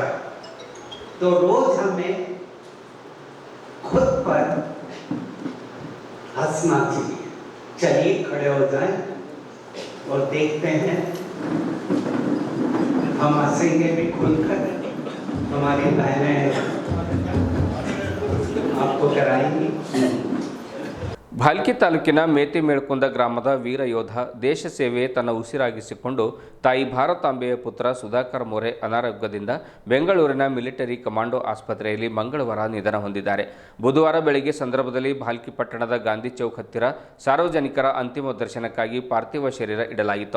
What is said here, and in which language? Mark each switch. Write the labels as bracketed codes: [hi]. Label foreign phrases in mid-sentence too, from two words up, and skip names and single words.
[hi] तो रोज हमें खुद पर हंसना चाहिए। चलिए खड़े हो जाएं और देखते हैं, हम हंसेंगे भी खुलकर, हमारी बहनें आपको कराएंगी। [kn] ಭಾಲ್ಕಿ ತಾಲೂಕಿನ ಮೇತಿ ಮೇಳ್ಕುಂದ ಗ್ರಾಮದ ವೀರ ಯೋಧ ದೇಶ ಸೇವೆ ತನ್ನ ಉಸಿರಾಗಿಸಿಕೊಂಡು ತಾಯಿ ಭಾರತಾಂಬೆಯ ಪುತ್ರ ಸುಧಾಕರ್ ಮೋರೆ ಅನಾರೋಗ್ಯದಿಂದ ಬೆಂಗಳೂರಿನ ಮಿಲಿಟರಿ ಕಮಾಂಡೋ ಆಸ್ಪತ್ರೆಯಲ್ಲಿ ಮಂಗಳವಾರ ನಿಧನ ಹೊಂದಿದ್ದಾರೆ. ಬುಧವಾರ ಬೆಳಗ್ಗೆ ಸಂದರ್ಭದಲ್ಲಿ ಭಾಲ್ಕಿ ಪಟ್ಟಣದ ಗಾಂಧಿ ಚೌಕ್ ಹತ್ತಿರ ಸಾರ್ವಜನಿಕರ ಅಂತಿಮ ದರ್ಶನಕ್ಕಾಗಿ ಪಾರ್ಥಿವ ಶರೀರ ಇಡಲಾಗಿತ್ತು.